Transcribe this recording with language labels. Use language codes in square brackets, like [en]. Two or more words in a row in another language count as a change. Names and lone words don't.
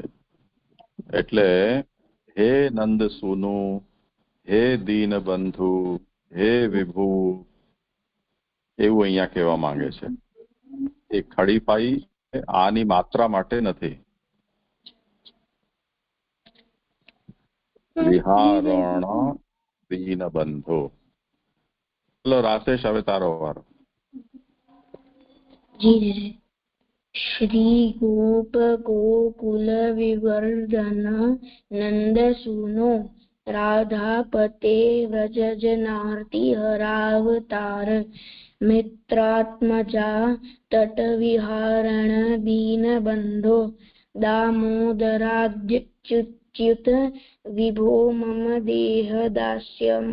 [gu] એટલે [sa] હે નંદ સુનુ, હે દીનબંધુ, હે વિભુ [gu] એવું અહીંયા કહેવા માંગે છે. એ ખડીપાઈ આની માત્રા માટે નથી. [sa] વિહારણ દીનબંધો. [gu] ચલો રાશેષ, હવે તારો વારો. [sa] श्री गोप गोकुल विवर्धन नंद सूनो राधापते व्रज जनार्ति हरावतार मित्रात्मजा तट विहारण दीन बंधो दामोदराच्युत विभो मम देह दास्यम्।